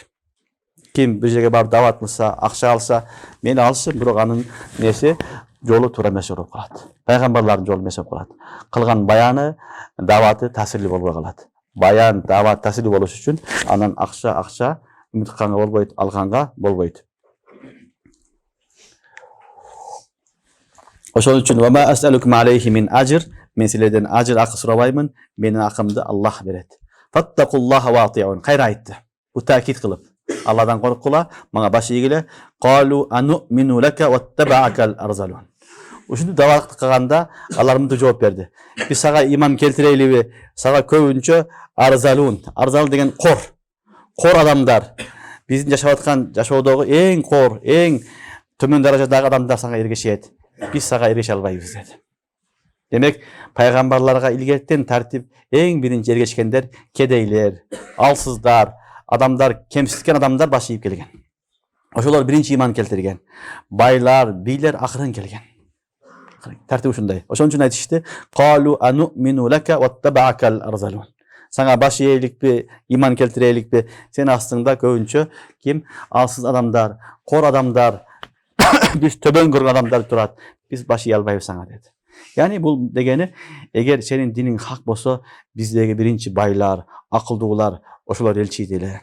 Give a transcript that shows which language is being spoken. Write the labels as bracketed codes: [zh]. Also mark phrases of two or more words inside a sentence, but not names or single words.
[ky] Ким бир жерге барып дават кылса, акча алса, мени алсын, бирок анын неси жолу туура эмес болуп калат. Пайгамбарлардын жолу эмес болуп калат. Кылган баяны, даваты таасирлүү болбой калат. Баян, дават таасирлүү болуш үчүн анан акча үмүтканга болбойт, алганга болбойт. Ошол үчүн [ar] وما أسألكم عليه من أجر, [ky] мен силерден ажр, акы сурабаймын, менин акымды Аллах берет. [ar] فاتقوا الله وأطيعون. [ky] Кайра айтты. Бу таакид кылып, Алладан коркула, мага баш ийгиле. [ar] قالوا أنؤمن لك واتبعك الأرذلون. [ky] Ушунду дават кылганда алар мынтип жооп берди. Биз сага иман келтирелиби? Сага көбүнчө арзалун. Арзал деген кор адамдар. Биздин жашап аткан жашоодогу эң кор, эң төмөн даражадагы адамдар сага эргешет. Биз сага эргеше албайбыз деди. Демек, пайгамбарларга илгертен тартип эң биринчи эргешкендер кедейлер, алсыздар, адамдар, кемситкен адамдар баш ийип келген. Ошолор биринчи иман келтирген. Байлар, бийлер акырын келген. Тартип ушундай. Ошон үчүн айтышты: [ar] "قالوا أنؤمن لك واتبعك الأرذلون." [ky] Сага баш ийеликпи, иман келтиреликпи? Сен астыңда көбүнчө ким? Алсыз адамдар, кор адамдар, биз төбөн көргөн адамдар турат. Биз баш ие албайбыз сага деди. Яни бул дегени, эгер сенин диниң хак болсо, биздеги биринчи байлар, акылдуулар, ошолор элчийт эле.